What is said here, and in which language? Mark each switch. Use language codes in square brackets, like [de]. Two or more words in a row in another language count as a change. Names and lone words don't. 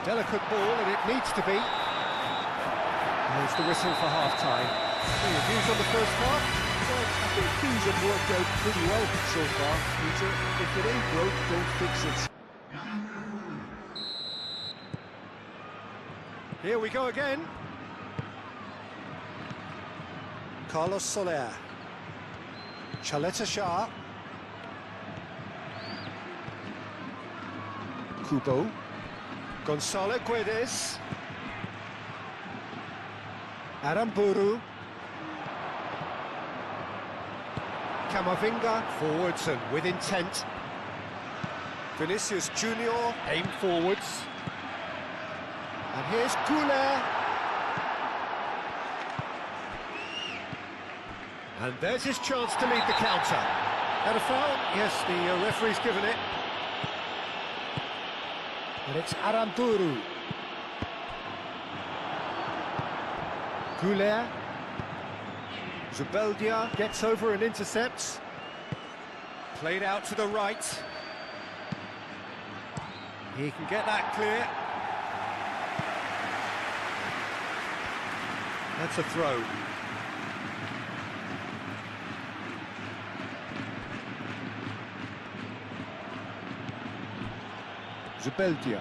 [en] Delicate ball, and it needs to be. There's the whistle for half-time. Any views on the first half? Well, I think things have worked out pretty well so far, Peter. If it ain't broke, don't fix it. Here we go again. Carlos Soler. Chaleta Shah. Kubo. Gonzalo Guedes. Aramburu. Camavinga, forwards and with intent. Vinicius Junior, aim forwards. And here's Goulet. And there's his chance to lead the counter. Had a foul? Yes, the referee's given it. And it's Aramburu. Goulet. Zubeldia gets over and intercepts. Played out to the right. He can get that clear. That's a throw. Zubeldia.